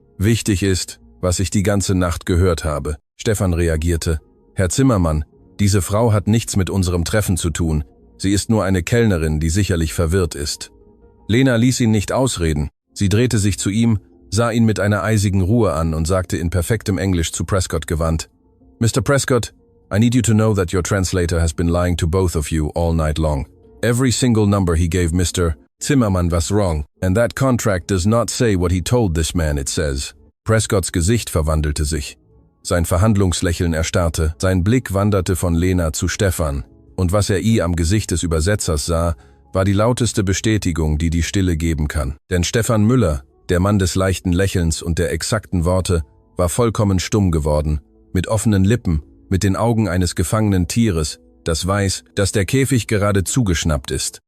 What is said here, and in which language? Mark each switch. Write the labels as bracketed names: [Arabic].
[German] »Wichtig ist, was ich die ganze Nacht gehört habe.« Stefan reagierte. »Herr Zimmermann, diese Frau hat nichts mit unserem Treffen zu tun. Sie ist nur eine Kellnerin, die sicherlich verwirrt ist.« Lena ließ ihn nicht ausreden. Sie drehte sich zu ihm, sah ihn mit einer eisigen Ruhe an und sagte in perfektem Englisch zu Prescott gewandt, »Mr. [English] Prescott, I need you to know that your translator has been lying to both of you all night long. Every single number he gave Mr. Zimmermann was wrong, and that contract does not say what he told this man it says.« [German] Prescotts Gesicht verwandelte sich. Sein Verhandlungslächeln erstarrte, sein Blick wanderte von Lena zu Stefan, und was er am Gesicht des Übersetzers sah, war die lauteste Bestätigung, die die Stille geben kann. Denn Stefan Müller, der Mann des leichten Lächelns und der exakten Worte, war vollkommen stumm geworden, mit offenen Lippen, mit den Augen eines gefangenen Tieres, das weiß, dass der Käfig gerade zugeschnappt ist.